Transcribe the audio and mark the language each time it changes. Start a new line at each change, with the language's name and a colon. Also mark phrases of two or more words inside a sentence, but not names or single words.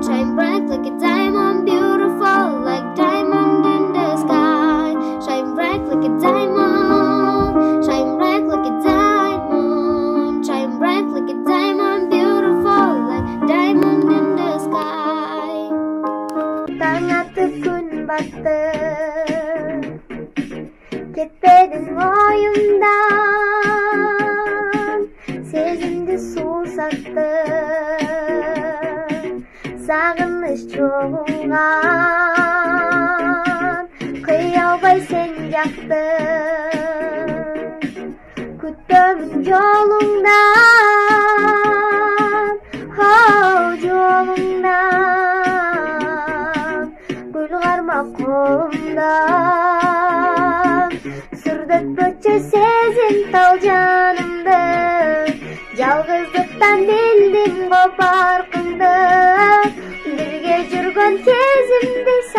English: Shine bright like a diamond. Beautiful like diamond in the sky. Shine bright like a diamond. Shine bright like a diamond. Shine bright like a diamond. Beautiful like diamond in the sky.
Kazakh: Taң атып күн батты, кетпедің ойымдан, сезімді сусатты, сағыныш чоғылған, қия албай сен жақты,
Kyrgyz: күтөмүн жолуңдан, жолуңдан, гүл кармак колумдан, сүрдөтпөчү сезим тал жанымды, жалгыздыктан билдим копаркыңды, бирге жүргөн кезимди